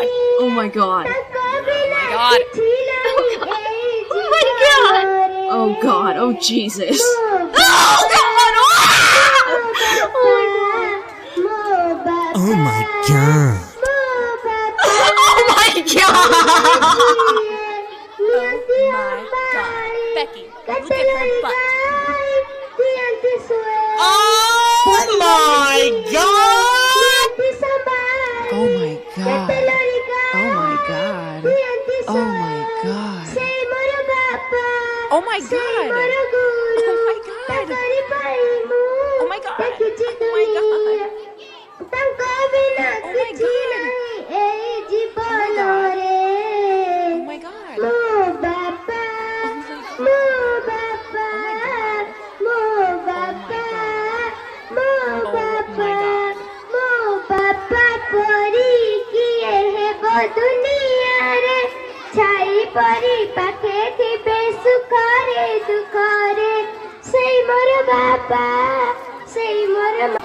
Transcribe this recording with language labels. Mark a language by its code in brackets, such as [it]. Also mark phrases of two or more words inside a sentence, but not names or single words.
[en] Oh my god. Oh my god. Oh my god. Oh god. Oh Jesus. Oh god. Oh my god. Oh my god. Oh my god. Becky, look at her butt. Oh my god. Oh my god. Oh my god. Oh my god. Oh my god. Oh my god. Oh my god. Oh my god. Oh my god. [or] ଦୁନିଆରେ ଛାଇ ପରି ପାଖେ ଥିବେ ସୁଖରେ ଦୁଃଖରେ ସେଇ ମୋର ବାପା ସେଇ ମୋର